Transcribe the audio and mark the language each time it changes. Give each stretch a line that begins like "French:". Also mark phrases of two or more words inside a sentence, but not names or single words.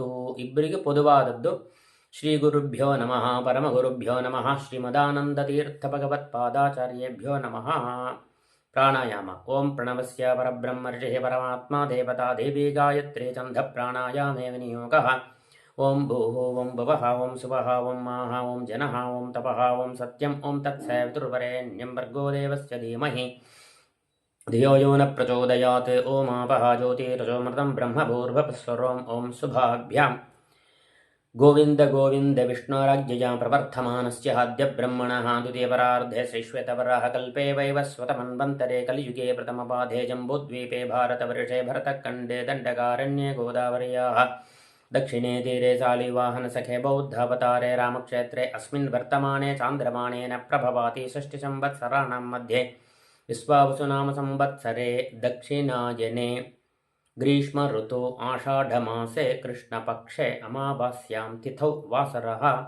Kannada: ಇಬ್ಬರಿಗೆ ಪೊದುವಾದದ್ದು.
Sanskrit: ಶ್ರೀ ಗುರುಭ್ಯೋ ನಮಃ, ಪರಮಗುರುಭ್ಯೋ ನಮಃ, ಶ್ರೀಮದಾನಂದತೀರ್ಥ ಭಗವತ್ಪಾದಾಚಾರ್ಯೇಭ್ಯೋ ನಮಃ. ಪ್ರಾಣಾಯಾಮ. ಓಂ ಪ್ರಣವಸ್ಯ ಪರಬ್ರಹ್ಮ ಋಷಿಃ ಪರಮಾತ್ಮ ದೇವತಾ ದೇವಿ ಗಾಯತ್ರಿ ಛಂದ ಪ್ರಾಣಾಯಾಮೇ ವಿನಿಯೋಗಃ. ಓಂ ಭೂಃ ಓಂ ಭುವಃ ಓಂ ಸುವಃ ಓಂ ಮಾಹ ಓಂ ಜನಃ ಓಂ ತಪಃ ಓಂ ಸತ್ಯಂ ಓಂ ತತ್ಸವಿತುರ್ವರೆಣ್ಯಂ ಭರ್ಗೋ ದೇವಸ್ಯ ಧೀಮಹಿ ಧಿಯೋ ಯೋ ನ ಪ್ರಚೋದಯಾತ್. ಓಂ ಆಪಃ ಜ್ಯೋತಿರಸೋಮೃತಂ ಬ್ರಹ್ಮ ಭೂರ್ಭುವಃ ಓಂ ಶುಭಾಭ್ಯಾಂ. ಗೋವಿಂದ ಗೋವಿಂದ ವಿಷ್ಣುರಾಜ್ಯಯ ಪ್ರವರ್ಥಮಾನಸ್ಯ ಹಾದ್ಯ ಬ್ರಹ್ಮಣಃ ದ್ವಿತೀಯಪರಾರ್ಧೆ ಶ್ರೀಶ್ವೇತವರಾಹ ಕಲ್ಪೇ ವೈವಸ್ವತಮನ್ವಂತರೆ ಕಲಿಯುಗೆ ಪ್ರಥಮಪಾಧೆ ಜಂಬೂದ್ವೀಪೆ ಭಾರತವರ್ಷೆ ಭರತಖಂಡೇ ದಂಡಕಾರಣ್ಯೇ ಗೋದಾವರ್ಯಾಃ ದಕ್ಷಿಣೇ ತೀರೆ ಸಾಲಿವಾಹನಸಖೆ ಬೌದ್ಧಾವತಾರೆ ರಾಮಕ್ಷೇತ್ರೆ ಅಸ್ಮಿನ್ ವರ್ತಮಾನೆ ಚಾಂದ್ರಮಾಣೇನ ಪ್ರಭವಾತಿ ಷಷ್ಠಿ ಸಂವತ್ಸರಾಣಾಂ ಮಧ್ಯೆ ವಿಶ್ವಾವಸು ನಾಮ ಸಂವತ್ಸರೆ ದಕ್ಷಿಣಾಯನೆ ಗ್ರೀಷ್ಮ ಋತು ಆಷಾಢಮಾಸೆ ಕೃಷ್ಣಪಕ್ಷೆ ಅಮಾವಾಸ್ಯಾಂ ತಿಥೌ ವಾಸರಃ